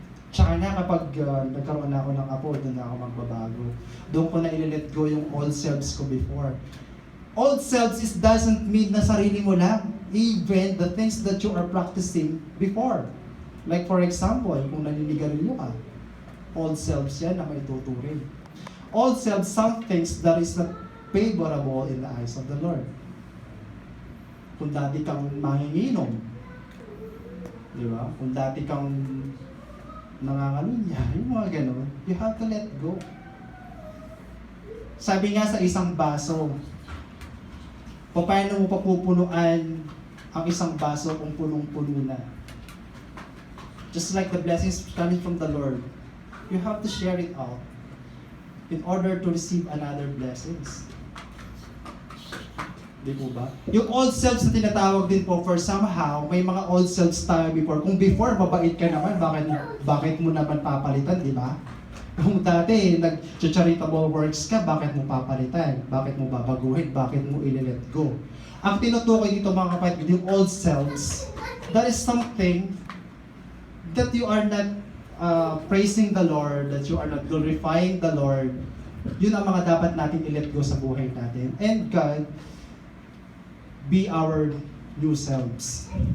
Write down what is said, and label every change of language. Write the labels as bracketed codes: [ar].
[tl] Tsaka na kapag nagkaroon na ako ng apo, doon na ako magbabago. Doon ko na i-let go yung old selves ko before. [en] Old selves doesn't mean [tl] na sarili mo lang. [en] Even the things that you are practicing before. [tl] Like for example, kung naninigarilyo ka, old selves yan na may tuturin. [en] Old selves, some things that is not favorable in the eyes of the Lord. [tl] Kung dati kang manginginom, di ba? Kung dati kang nangangalunya, yung mga ganun, [en] you have to let go. [tl] Sabi nga sa isang baso, paano mo papupunuan ang isang baso kung punong-puno na? [en] Just like the blessings coming from the Lord, you have to share it out in order to receive another blessings. [tl] Di po ba? Yung old selves na tinatawag din po for somehow, may mga old selves tayo before. Kung before, mabait ka naman, bakit mo naman papalitan, di ba? Kung dati, nag-charitable works ka, bakit mo papalitan? Bakit mo babaguhin? Bakit mo i-let go? Ang tinutukoy dito mga kapatid, yung [en] old selves, that is something that you are not praising the Lord, that you are not glorifying the Lord. [tl] Yun ang mga dapat natin i-let go sa buhay natin. [en] And God, be our new selves.